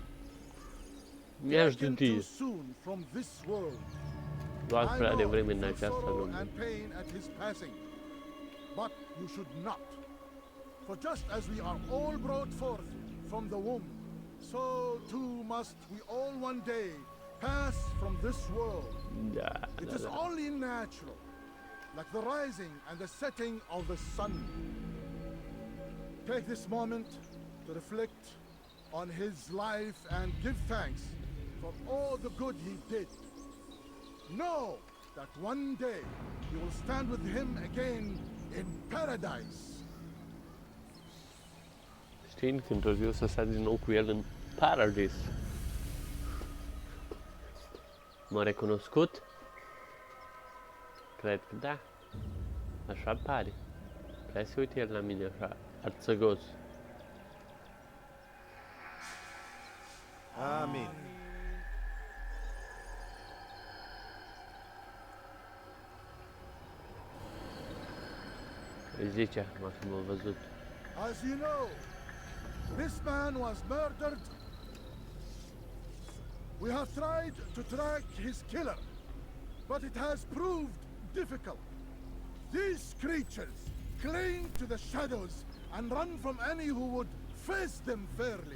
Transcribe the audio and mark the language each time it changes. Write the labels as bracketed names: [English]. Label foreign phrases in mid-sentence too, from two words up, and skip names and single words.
[English] Taken too soon from this world. [Romanian] Doar prea devreme în [English] feel [Romanian] această [English] sorrow [Romanian] lume. [English] and pain at his passing, but you should not. For just as we are all brought forth from the womb, so too must we all one day pass from this world. [Romanian] Da, [English] It [Romanian] da, [English] is [Romanian] da. [English] only natural, like the rising and the setting of the sun. Take this moment to reflect on his life and give thanks for all the good he did. Know that one day you will stand with him again in paradise. [Romanian] Știind că într-o zi o să stai din nou cu el în Paradise. M-a recunoscut? Cred că da. Așa pare. Prea se uite el la mine așa, arțăgos. Amin. Îi zicea, m-a fi mă văzut. [English] As you know, this man was murdered. We have tried to track his killer, but it has proved difficult. These creatures cling to the shadows and run from any who would face them fairly.